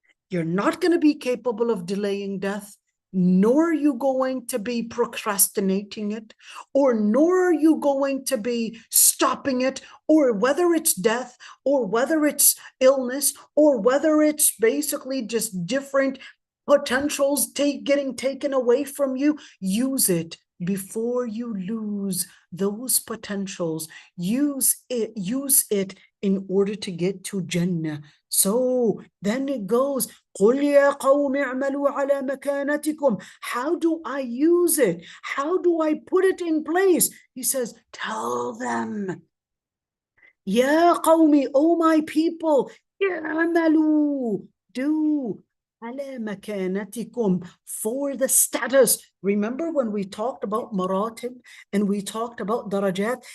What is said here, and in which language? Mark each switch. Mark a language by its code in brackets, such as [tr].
[en] You're not going to be capable of delaying death, nor are you going to be procrastinating it, or nor are you going to be stopping it, or whether it's death, or whether it's illness, or whether it's basically just different potentials getting taken away from you. Use it before you lose those potentials. Use it in order to get to Jannah. So then it goes, [ar] قُلْ يَا قَوْمِ اعْمَلُوا عَلَى مَكَانَتِكُمْ. [en] How do I use it? How do I put it in place? He says, tell them, [ar] يَا قَوْمِ, [en] oh my people, [ar] اعْمَلُوا, [en] do [ar] على مكانتكم, [en] for the status. Remember when we talked about maratib and we talked about darajat?